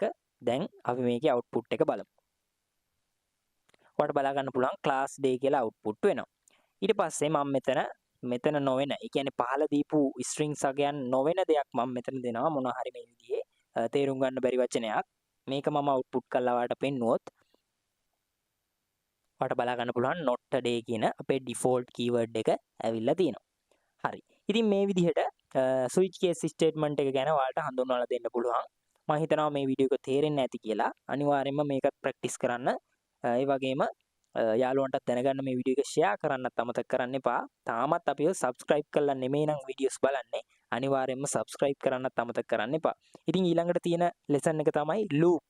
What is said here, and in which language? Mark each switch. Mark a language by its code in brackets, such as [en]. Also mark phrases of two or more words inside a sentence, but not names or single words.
[si] දැන් අපි මේකේ output එක බලමු. ඔයාලට බලා ගන්න පුළුවන් [en] class day [si] කියලා output වෙනවා. ඊට පස්සේ මම මෙතන නොවන, ඒ කියන්නේ පහළ දීපු strings අගයන් නොවන දෙයක් මම මෙතන දෙනවා මොනවා හරි මේ විදිහේ තේරුම් ගන්න බැරි වචනයක්. මේක මම output කරලා ඔයාලට පෙන්නුවොත් ඔයාලට බලා ගන්න පුළුවන් [en] not today [si] කියන අපේ [en] default keyword [si] එක ඇවිල්ලා තියෙනවා. හරි. ඉතින් මේ විදිහට [en] switch case statement [si] එක ගැන ඔයාලට හඳුන්වලා දෙන්න පුළුවන්. මම හිතනවා මේ වීඩියෝ එක තේරෙන්නේ නැති කියලා. අනිවාර්යයෙන්ම මේකත් ප්‍රැක්ටිස් කරන්න. ඒ වගේම යාළුවන්ටත් දැනගන්න මේ වීඩියෝ එක share කරන්නත් අමතක කරන්න එපා. තාමත් අපිව subscribe කරලා නෙමෙයි නම් videos බලන්නේ. අනිවාර්යයෙන්ම subscribe කරන්නත් අමතක කරන්න එපා. ඉතින් ඊළඟට තියෙන lesson එක තමයි loops.